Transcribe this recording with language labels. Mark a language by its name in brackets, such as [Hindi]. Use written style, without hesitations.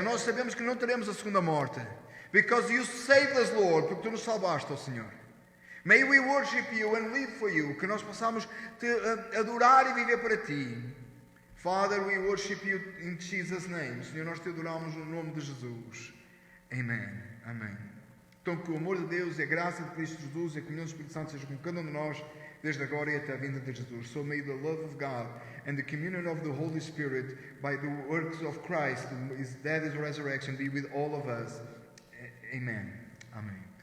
[Portuguese] Nós sabemos que não teremos a segunda morte. [English] Because you saved us, Lord, [Portuguese] porque tu nos salvaste, ó Senhor. [English] May we worship you and live for you. [Portuguese] Que nós possamos te adorar e viver para ti. [English] Father, we worship you in Jesus' name. [Portuguese] Senhor, nós te adoramos no nome de Jesus. Amen. Amém. Então que o amor de Deus e a graça de Cristo Jesus e a comunhão do Espírito Santo seja com cada um de nós, desde agora e até a vinda de Jesus. [English] So may the love of God and the communion of the Holy Spirit by the works of Christ, his death, his resurrection, be with all of us. Amen. Amen.